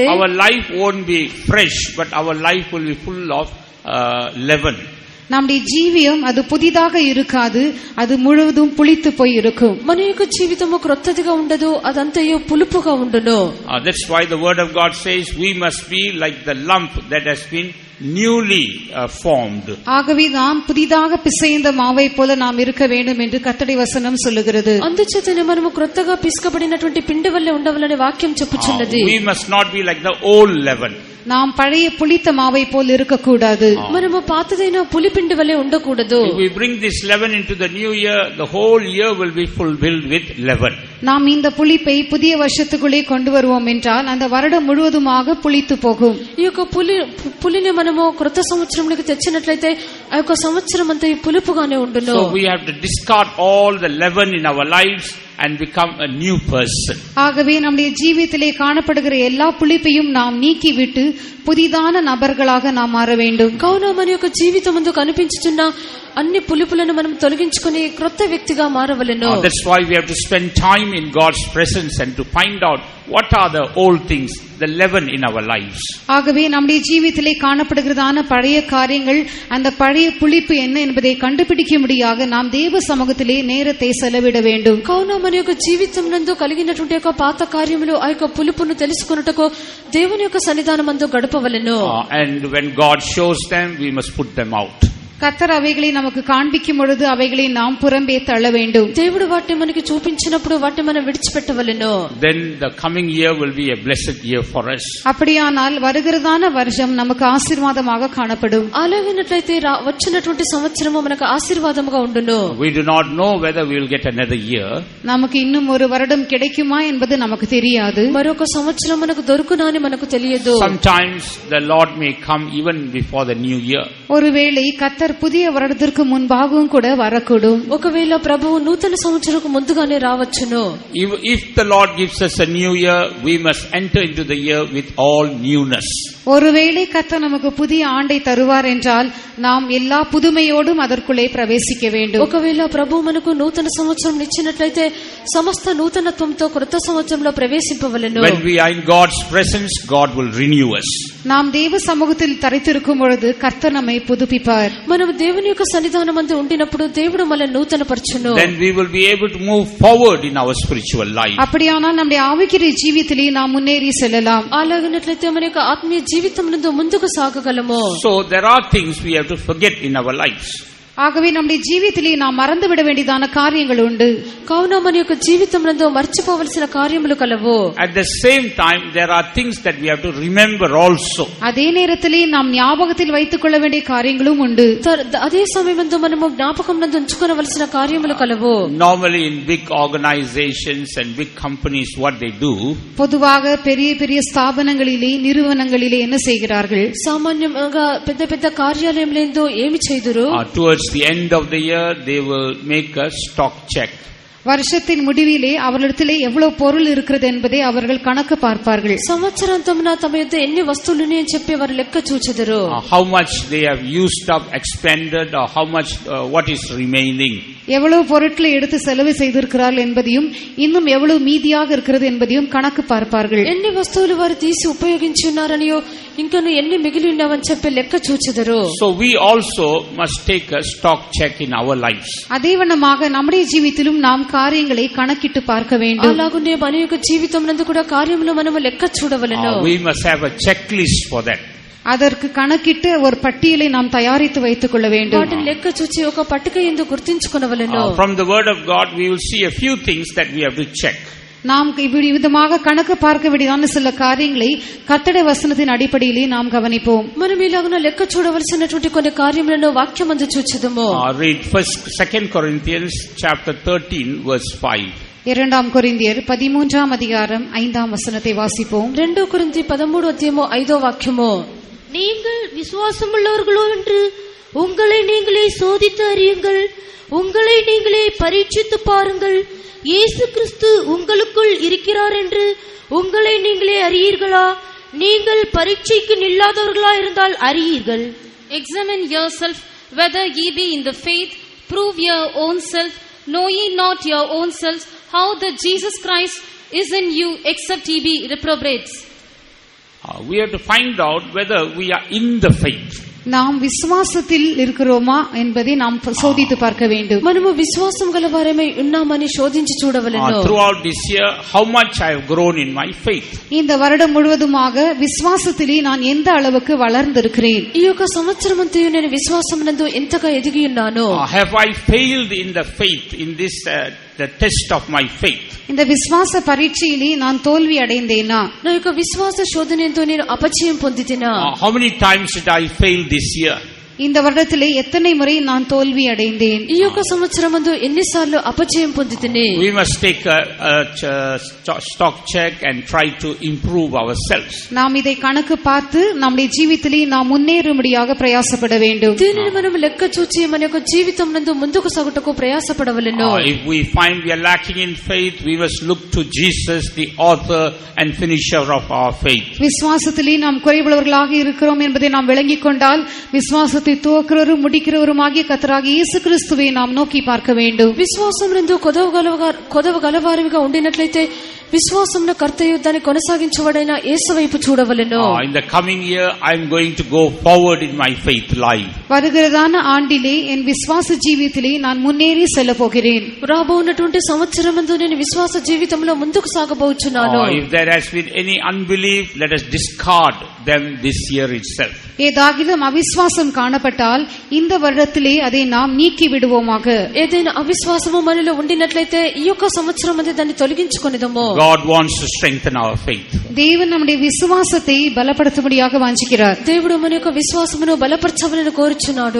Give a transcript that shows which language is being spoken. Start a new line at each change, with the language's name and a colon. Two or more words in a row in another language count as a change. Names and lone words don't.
English: our life won't be fresh, but our life will be full of leaven.
Tamil: நம்முடைய ஜீவியம் அது புதிதாக இருக்காது, அது முழுவதும் புளித்து போய் இருக்கும்.
Telugu: మన యొక్క జీవితము క్రొత్తదిగా ఉండదు, అదంతయు పులుపుగా ఉండును.
English: That's why the word of God says we must be like the lump that has been newly formed.
Tamil: ஆகவே நாம் புதிதாக பிசைந்த மாவை போல நாம் இருக்க வேண்டும் என்று கர்த்தருடைய வசனம் சொல்லுகிறது.
Telugu: అందుచేతనే మనము క్రొత్తగా పిసకబడినటువంటి పిండి వల్లే ఉండవాలని వాక్యం చెప్పుచున్నది.
English: We must not be like the old leaven.
Tamil: நாம் பழைய புளித்த மாவை போல் இருக்கக்கூடாது.
Telugu: మనము పాతదైన పులిపిండి వలె ఉండకూడదు.
English: If we bring this leaven into the new year, the whole year will be fulfilled with leaven.
Tamil: நாம் இந்த புளிப்பை புதிய வருஷத்துக்குள்ளே கொண்டு வருவோம் என்றால் அந்த வருடம் முழுவதுமாக புளித்து போகும்.
Telugu: ఈ యొక్క పులిని మనము క్రొత్త సంవత్సరంలోకి తెచ్చినట్లయితే ఆ యొక్క సంవత్సరం అంతా పులుపుగానే ఉండును.
English: So we have to discard all the leaven in our lives and become a new person.
Tamil: ஆகவே நம்முடைய ஜீவிதத்திலே காணப்படுகிற எல்லா புளிப்பையும் நாம் நீக்கிவிட்டு புதிதான நபர்களாக நாம் மாற வேண்டும்.
Telugu: కావున మన యొక్క జీవితం ముందు కనిపించుచున్న అన్ని పులుపులను మనం తొలగించుకొని క్రొత్త వ్యక్తిగా మారవలెను.
English: That's why we have to spend time in God's presence and to find out what are the old things, the leaven in our lives.
Tamil: ஆகவே நம்முடைய ஜீவிதத்திலே காணப்படுகிறதான பழைய காரியங்கள், அந்த பழைய புளிப்பு என்ன என்பதை கண்டுபிடிக்க முடியாக நாம் தேவ சமூகத்திலே நேரத்தை செலவிட வேண்டும்.
Telugu: కావున మన యొక్క జీవితం నందు కలిగినటువంటి యొక్క పాత కార్యములు ఆ యొక్క పులుపును తెలుసుకొనుటకు దేవుని యొక్క సన్నిధానమందు గడపవలెను.
English: And when God shows them, we must put them out.
Tamil: கர்த்தர் அவைகளை நமக்கு காண்பிக்கும் பொழுது அவைகளை நாம் புறம்பே தள்ள வேண்டும்.
Telugu: దేవుడు వాటిని మనకి చూపించినప్పుడు వాటిని మనం విడిచిపెట్టవలెను.
English: Then the coming year will be a blessed year for us.
Tamil: அப்படியானால் வருகிறதான வருஷம் நமக்கு ஆசீர்வாதமாக காணப்படும்.
Telugu: అలాగైనట్లయితే వచ్చినటువంటి సంవత్సరము మనకు ఆశీర్వాదముగా ఉండును.
English: We do not know whether we will get another year.
Tamil: நமக்கு இன்னும் ஒரு வருடம் கிடைக்குமா என்பது நமக்கு தெரியாது.
Telugu: మరొక సంవత్సరం మనకు దొరుకునా అని మనకు తెలియదు.
English: Sometimes the Lord may come even before the new year.
Tamil: ஒருவேளை கர்த்தர் புதிய வருடத்திற்கு முன்பாகவும் கூட வரக்கூடும்.
Telugu: ఒకవేళ ప్రభువు నూతన సంవత్సరకు ముందుగానే రావచ్చును.
English: If the Lord gives us a new year, we must enter into the year with all newness.
Tamil: ஒருவேளை கர்த்தர் நமக்கு புதிய ஆண்டை தருவார் என்றால் நாம் எல்லா புதுமையோடும் அதற்குள்ளே பிரவேசிக்க வேண்டும்.
Telugu: ఒకవేళ ప్రభువు మనకు నూతన సంవత్సరం ఇచ్చినట్లయితే సమస్త నూతనత్వంతో కొత్త సంవత్సరంలో ప్రవేశింపవలెను.
English: When we are in God's presence, God will renew us.
Tamil: நாம் தேவ சமூகத்தில் தரித்திருக்கும் பொழுது கர்த்தர் நம்மை புதுப்பிப்பார்.
Telugu: మనం దేవుని యొక్క సన్నిధానమందు ఉండినప్పుడు దేవుడు మనల్ని నూతనపరచును.
English: Then we will be able to move forward in our spiritual life.
Tamil: அப்படியானால் நம்முடைய ஆவிக்குரிய ஜீவிதத்திலே நாம் முன்னேறி செல்லலாம்.
Telugu: అలాగనట్లయితే మన యొక్క ఆత్మీయ జీవితం నందు ముందుకు సాగగలము.
English: So there are things we have to forget in our lives.
Tamil: ஆகவே நம்முடைய ஜீவிதத்திலே நாம் மறந்துவிட வேண்டியதான காரியங்கள் உண்டு.
Telugu: కావున మన యొక్క జీవితం నందు మర్చిపోవలసిన కార్యములు కలవు.
English: At the same time, there are things that we have to remember also.
Tamil: அதே நேரத்திலே நாம் ஞாபகத்தில் வைத்துக் கொள்ள வேண்டிய காரியங்களும் உண்டு.
Telugu: అదే సమయమందు మనము జ్ఞాపకం నందు ఉంచుకొనవలసిన కార్యములు కలవు.
English: Normally in big organizations and big companies, what they do,
Tamil: பொதுவாக பெரிய பெரிய ஸ்தாபனங்களிலே நிறுவனங்களிலே என்ன செய்கிறார்கள்?
Telugu: సామాన్యంగా పెద్ద పెద్ద కార్యాలయంలో ఏమి చేయుదురు?
English: Towards the end of the year, they will make a stock check.
Tamil: வருஷத்தின் முடிவிலே அவர்களிடத்திலே எவ்வளவு பொருள் இருக்கிறது என்பதை அவர்கள் கணக்கு பார்ப்பார்கள்.
Telugu: సంవత్సరాంతమున తమ యొద్ద ఎన్ని వస్తువులు అని చెప్పి వారు లెక్క చూచెదరు.
English: How much they have used up, expended, or how much what is remaining.
Tamil: எவ்வளவு பொருட்களை எடுத்து செலவு செய்திருக்கிறார்கள் என்பதையும் இன்னும் எவ்வளவு மீதியாக இருக்கிறது என்பதையும் கணக்கு பார்ப்பார்கள்.
Telugu: ఎన్ని వస్తువులు వారు తీసి ఉపయోగించి ఉన్నారనియో ఇంకను ఎన్ని మిగిలి ఉన్నావని చెప్పి లెక్క చూచెదరు.
English: So we also must take a stock check in our lives.
Tamil: அதேவண்ணமாக நம்முடைய ஜீவிதத்திலும் நாம் காரியங்களை கணக்கிட்டு பார்க்க வேண்டும்.
Telugu: అలాగునే మన యొక్క జీవితం నందు కూడా కార్యములు మనము లెక్క చూడవలెను.
English: We must have a checklist for that.
Tamil: அதற்கு கணக்கிட்டு ஒரு பட்டியலை நாம் தயாரித்து வைத்துக் கொள்ள வேண்டும்.
Telugu: వాటిని లెక్క చూచి ఒక పట్టిక యందు గుర్తించుకొనవలెను.
English: From the word of God we will see a few things that we have to check.
Tamil: நாம் விதமாக கணக்கு பார்க்க வேண்டியதான சில காரியங்களை கர்த்தருடைய వచనத்தின் అడిపడిలే நாம் கவனிப்போம்.
Telugu: మనం ఇలాగున లెక్క చూడవలసినటువంటి కొన్ని కార్యములను వాక్యం అందు చూచెదము.
English: Read 2 Corinthians chapter 13 verse 5.
Tamil: 2 கொரிந்தியர் 13ஆம் அதிகாரம் 5ஆம் வசனத்தை வாசிப்போம்.
Telugu: 2 కొరింథి 13 అధ్యాయం 5వ వాక్యము.
Tamil: நீங்கள் விசுவாசமுள்ளவர்களோ என்று உங்களை நீங்களே சோதித்து அறியுங்கள், உங்களை நீங்களே பரீட்சித்து பாருங்கள். இயேசு கிறிஸ்து உங்களுக்குள் இருக்கிறார் என்று உங்களை நீங்களே அறியீர்களா? நீங்கள் பரீட்சைக்கு நில்லாதவர்களா இருந்தால் அறியீர்கள்.
English: Examine yourself whether ye be in the faith, prove your own self. Know ye not your own selves how that Jesus Christ is in you, except ye be reprobates. We have to find out whether we are in the faith.
Tamil: நாம் விசுவாசத்தில் இருக்கிறோமா என்பதை நாம் சோதித்து பார்க்க வேண்டும்.
Telugu: మనము విశ్వాసం గలవారమై ఉన్నామని శోధించి చూడవలెను.
English: Throughout this year, how much I have grown in my faith.
Tamil: இந்த வருடம் முழுவதுமாக விசுவாசத்திலே நான் எந்த அளவுக்கு வளர்ந்திருக்கிறேன்.
Telugu: ఈ యొక్క సంవత్సరమంతయు నేను విశ్వాసమునందు ఎంతగా ఎదిగి ఉన్నానో.
English: Have I failed in the faith in this the test of my faith?
Tamil: இந்த விசுவாச பரீட்சையிலே நான் தோல்வி அடைந்தேனா?
Telugu: నా యొక్క విశ్వాస శోధనతో నేను అపజయం పొందితినా?
English: How many times did I fail this year?
Tamil: இந்த வருடத்திலே எத்தனை முறை நான் தோல்வி அடைந்தேன்?
Telugu: ఈ యొక్క సంవత్సరమందు ఎన్నిసార్లు అపజయం పొందితిని?
English: We must take a stock check and try to improve ourselves.
Tamil: நாம் இதை கணக்கு பார்த்து நம்முடைய జీవితంలో நாம் முன்னேறும்படியாக பிரயாசப்பட வேண்டும்.
Telugu: దీనిని మనం లెక్క చూచి మన యొక్క జీవితం నందు ముందుకు సాగుటకు ప్రయాసపడవలెను.
English: If we find we are lacking in faith, we must look to Jesus, the author and finisher of our faith.
Tamil: விசுவாசத்திலே நாம் குறைவுள்ளவர்களாக இருக்கிறோம் என்பதை நாம் விளங்கிக் கொண்டால் விசுவாசத்தை துவக்கிறவரும் முடிக்கிறவருமாகிய கர்த்தராகிய இயேசு கிறிஸ்துவை நாம் நோக்கி பார்க்க வேண்டும்.
Telugu: విశ్వాసం నందు కొదవగలవారిగా ఉండినట్లయితే విశ్వాసమున కర్తయు దాన్ని కొనసాగించబడిన యేసు వైపు చూడవలెను.
English: In the coming year I am going to go forward in my faith life.
Tamil: வருகிறதான ஆண்டிலே என் விசுவாச ஜீவிதத்திலே நான் முன்னேறி செல்ல போகிறேன்.
Telugu: రాబోతున్నటువంటి సంవత్సరమందు నేను విశ్వాస జీవితంలో ముందుకు సాగబోచున్నాను.
English: If there has been any unbelief, let us discard them this year itself.
Tamil: ஏதாகிலும் அவிசுவாசம் காணப்பட்டால் இந்த வருடத்திலே அதை நாம் நீக்கி விடுவோமாக.
Telugu: ఏదైనా అవిశ్వాసము మనలో ఉండినట్లయితే ఈ యొక్క సంవత్సరం అందు దాన్ని తొలగించుకొనిదము.
English: God wants to strengthen our faith.
Tamil: தேவன் நம்முடைய விசுவாசத்தை பலப்படுத்தும்படியாக வாஞ்சிக்கிறார்.
Telugu: దేవుడు మన యొక్క విశ్వాసమును బలపరచవలెను కోరుచున్నాడు.